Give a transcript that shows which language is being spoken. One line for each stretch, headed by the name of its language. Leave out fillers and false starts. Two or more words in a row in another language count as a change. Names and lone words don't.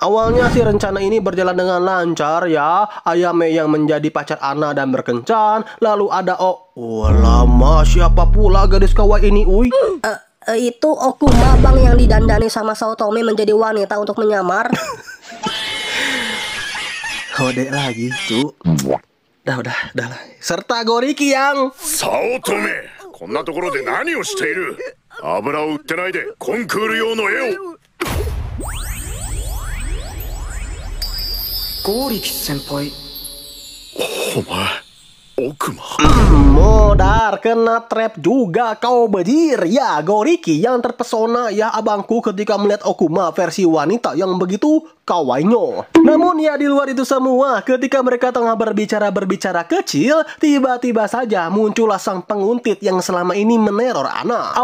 Indonesian: Awalnya sih rencana ini berjalan dengan lancar ya, Ayame yang menjadi pacar Ana dan berkencan, lalu ada lama siapa pula gadis kawaii ini uy? Itu Okuma bang yang didandani sama Saotome menjadi wanita untuk menyamar. Kode lagi tuh. Udah lah. Serta Goriki yang
Japanese: 早乙女、こんなところで何をしている。油を売ってないでコンクール用の絵を。ゴーリキ先輩お前
Indonesian: Modar, kena trap juga kau bejir. Ya, Goriki yang terpesona ya abangku ketika melihat Okuma versi wanita yang begitu kawainya. Namun ya di luar itu semua, ketika mereka tengah berbicara kecil, tiba-tiba saja muncullah sang penguntit yang selama ini meneror Ana.